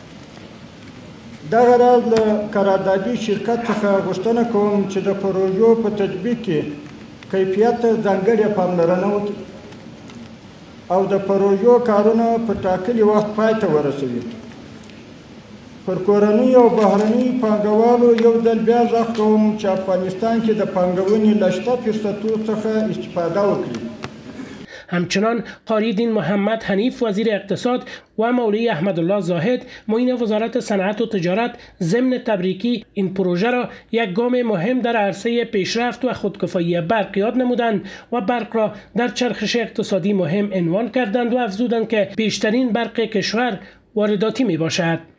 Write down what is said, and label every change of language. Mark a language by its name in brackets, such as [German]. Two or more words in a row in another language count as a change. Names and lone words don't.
[Pashto] دغه راز له قراردادي شرکت څخه غوښتنه کوم چې د پروژو په تطبیق کې کیفیت ته ځانګړې پاملرنه وکړي او د پروژو کارونه په ټاکلي وخت پای ته ورسوي. پر کورنیو او بهرنیو پانګوالو یو ځل بیا غږ کوم چې افغانستان کې د پانګونې له شته فرصتونو څخه استفاده وکړي. [Persian] همچنان قاری دین محمد حنیف وزیر اقتصاد و مولوی احمدالله زاهد معین وزارت صنعت و تجارت ضمن تبریکی این پروژه را یک گام مهم در عرصه پیشرفت و خودکفایی برق یاد نمودند و برق را در چرخش اقتصادی مهم عنوان کردند و افزودند که بیشترین برق کشور وارداتی می باشد.